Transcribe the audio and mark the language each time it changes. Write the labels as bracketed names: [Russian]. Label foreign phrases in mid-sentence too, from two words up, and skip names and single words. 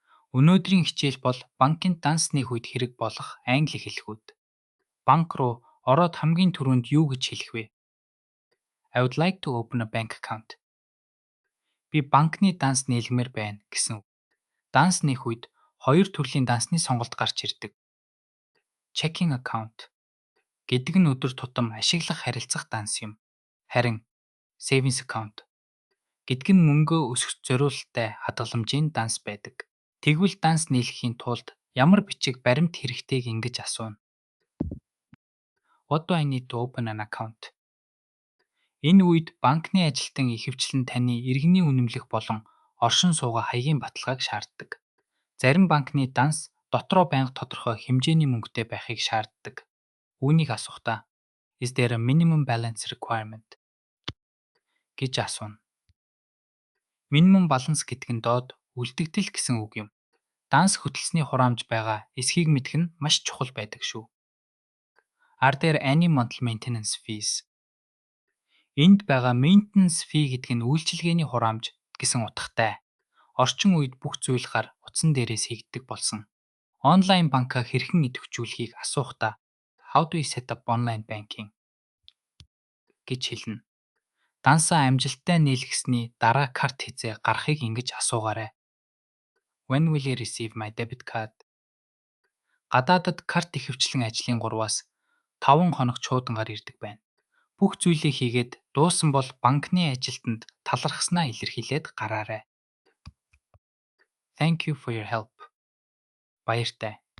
[Mongolian] Өнөөдрийн хичээл бол банкны данс нэх үед хэрэг болох англи хэлхүүд. Банк руу ороод хамгийн түрүүнд юу гэж хэлэх вэ? [English] I would like to open a bank account. [Mongolian] Би банкны данс нийлгмээр байна гэсэн үг. Данс нэх үед хоёр төрлийн дансны сонголт гарч ирдэг. [English] Checking account [Mongolian] гэдэг нь өдөр тутам ашиглах харилцах данс юм. Харин [English] savings account [Mongolian] гэдэг нь мөнгөө өсгөх зориулалттай хадгаламжийн данс байдаг. Тэгвэл данс нийлэхийн тулд ямар бичиг баримт хэрэгтэйг ингэж асууна. [English] What do I need to open an account? [Mongolian] Энэ үед банкны ажилтан ихэвчлэн таны иргэний үнэмлэх болон оршин суугаа хаягийн баталгааг шаарддаг. Зарим банкны данс дотроо байнга тодорхой хэмжээний мөнгөтэй байхыг шаарддаг. Үүнийг асухдаа [English] Is there a minimum balance requirement [Mongolian] гэж асууна. [English] Minimum balance [Mongolian] гэдэг нь доод үлдэгдэл гэсэн үг юм. Данс хөтлсөний хураамж байгаа эсхийг мэдэх нь маш чухал байдаг шүү. [English] Are there any monthly maintenance fees? [Mongolian] Энд байгаа [English] maintenance fee [Mongolian] гэдэг нь үйлчилгээний хураамж гэсэн утгатай. Орчин үед бүх зүйл гар утсан дээрээс хийгддэг болсон. Онлайн банкаа хэрхэн идэвхжүүлэхийг асуухдаа [English] How do you set up online banking [Mongolian] гэж хэлнэ. Дансаа амжилттай нийлгэсний дараа карт хязээ гарахыг ингэж асуугаарай. [English] When will I receive my debit card? [Mongolian] Гадаадад карт ихэвчлэн ажлын 3-аас 5 хоног чуудангаар ирдэг байна. Бүх зүйлийг хийгээд дууссан бол банкны ажилтнанд талархснаа илэрхийлээд гараарай. [English] Thank you for your help. [Mongolian] Баяртай.